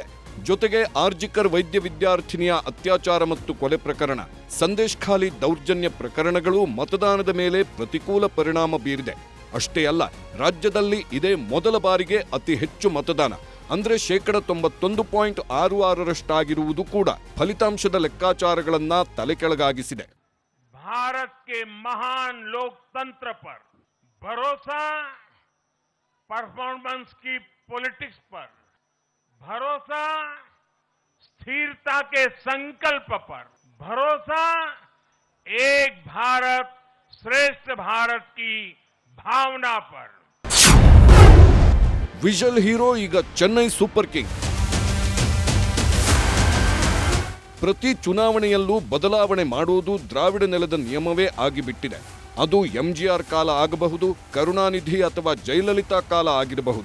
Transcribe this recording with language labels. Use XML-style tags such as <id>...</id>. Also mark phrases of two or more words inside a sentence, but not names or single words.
<kn>ಜೊತೆಗೆ ಆರ್ಜಿಕರ್ ವೈದ್ಯ ವಿದ್ಯಾರ್ಥಿನಿಯ ಅತ್ಯಾಚಾರ ಮತ್ತು ಕೊಲೆ ಪ್ರಕರಣ, ಸಂದೇಶ್ ಖಾಲಿ ದೌರ್ಜನ್ಯ ಪ್ರಕರಣಗಳು ಮತದಾನದ ಮೇಲೆ ಪ್ರತಿಕೂಲ ಪರಿಣಾಮ ಬೀರಿದೆ. ಅಷ್ಟೇ ಅಲ್ಲ, ರಾಜ್ಯದಲ್ಲಿ ಇದೇ ಮೊದಲ ಬಾರಿಗೆ ಅತಿ ಹೆಚ್ಚು ಮತದಾನ ಅಂದ್ರೆ 91.66% ಕೂಡ ಫಲಿತಾಂಶದ ಲೆಕ್ಕಾಚಾರಗಳನ್ನ ತಲೆಕೆಳಗಾಗಿಸಿದೆ.</kn> <hi>भारत के महान लोकतंत्र पर भरोसा, परफॉर्मेंस की पॉलिटिक्स पर भरोसा, स्थिरता के संकल्प पर भरोसा, एक भारत श्रेष्ठ भारत की भावना पर.</hi> <en>visual hero</en> <kn>ಈಗ ಚೆನ್ನೈ ಸೂಪರ್ ಕಿಂಗ್. ಪ್ರತಿ ಚುನಾವಣೆಯಲ್ಲೂ ಬದಲಾವಣೆ ಮಾಡುವುದು ದ್ರಾವಿಡ ನೆಲದ ನಿಯಮವೇ ಆಗಿಬಿಟ್ಟಿದೆ. ಅದು ಎಂಜಿಆರ್ ಕಾಲ ಆಗಬಹುದು, ಕರುಣಾನಿಧಿ ಅಥವಾ ಜಯಲಲಿತಾ ಕಾಲ ಆಗಿರಬಹುದು.</kn>